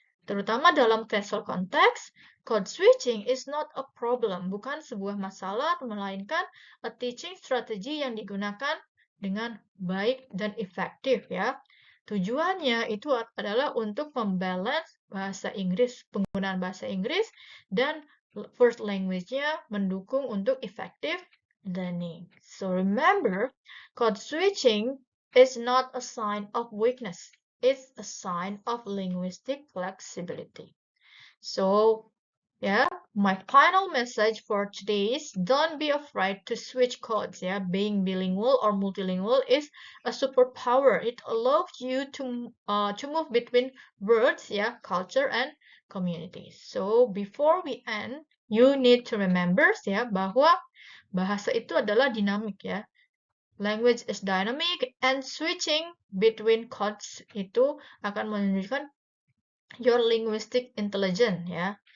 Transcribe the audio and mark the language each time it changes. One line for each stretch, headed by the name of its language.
Indonesian: Terutama dalam TESOL konteks,
English: code switching is not a problem,
Indonesian: bukan sebuah masalah, melainkan
English: a teaching strategy
Indonesian: yang digunakan dengan baik dan efektif ya. Tujuannya itu adalah untuk membalance bahasa Inggris, penggunaan bahasa Inggris, dan
English: first language-
Indonesian: nya mendukung untuk
English: effective learning. So remember, code switching is not a sign of weakness. It's a sign of linguistic flexibility. So, Yeah, my final message for today is don't be afraid to switch codes. Yeah, being bilingual or multilingual is a superpower. It allows you to move between words, yeah, culture and communities. So before we end, you need to remember
Indonesian: ya bahwa bahasa itu adalah dinamik ya.
English: Language is dynamic and switching between codes
Indonesian: itu akan menunjukkan
English: your linguistic intelligence ya.